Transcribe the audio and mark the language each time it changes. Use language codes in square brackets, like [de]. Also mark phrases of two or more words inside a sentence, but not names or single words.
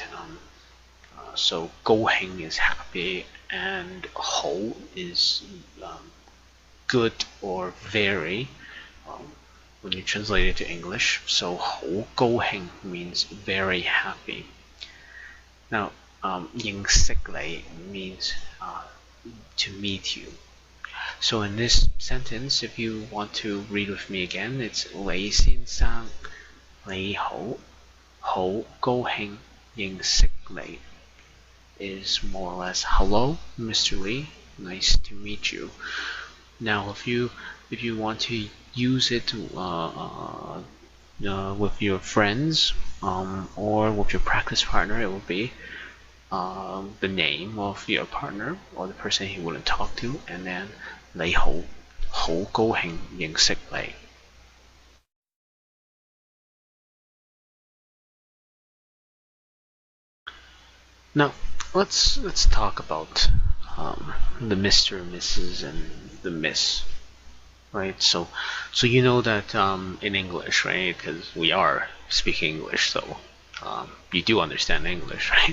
[en] So [yue] 高興 [en] is happy, and hou is good or very, when you translate it to English. So [yue] 好高興 [en] means very happy. Now, [yue] 認識你 [en] means to meet you. So in this sentence, if you want to read with me again, it's [yue] 李先生，你好，好高興，認識你, [en] is more or less hello, Mr. Lee, nice to meet you. Now, if you want to use it with your friends or with your practice partner, it will be the name of your partner or the person he wouldn't talk to, and then [yue] 你好，好高興認識你. [en] Now, let's talk about the Mr., Mrs., and the Miss, right? So you know that in English, right? Because we are speaking English, so you do understand English, right?